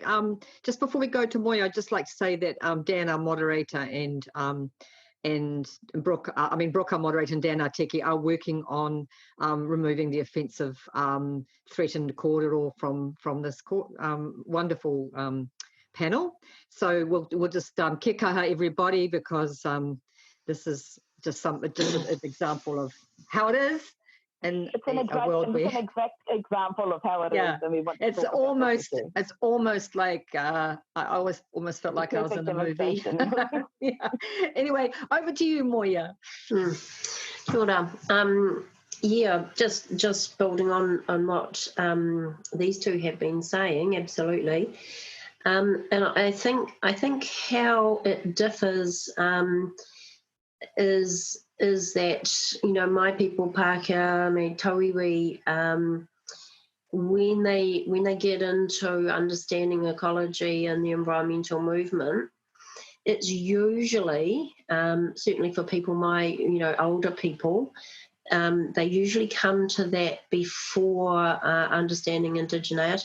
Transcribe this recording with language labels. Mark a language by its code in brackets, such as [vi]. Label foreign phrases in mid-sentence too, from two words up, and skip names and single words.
[en] Just before we go to Moea, I'd just like to say that Dan, our moderator, and Brooke, our moderator, and Dan Arteki are working on removing the offensive threatened kōrero from this wonderful panel. So we'll just [mi] kia kaha [en] everybody, because this is just an example of how it is. And it's an exact example of how it is, and we want to it's almost like I almost felt like I was in a movie. Yeah. Anyway, over to you, Moea. [mi] Kia ora. [en] Just building on what these two have been saying, absolutely. And I think how it differs is that, my people, [mi] Pākehā, Tauiwi, [en] when they get into understanding ecology and the environmental movement, it's usually, certainly for people older people, they usually come to that before understanding indigeneity.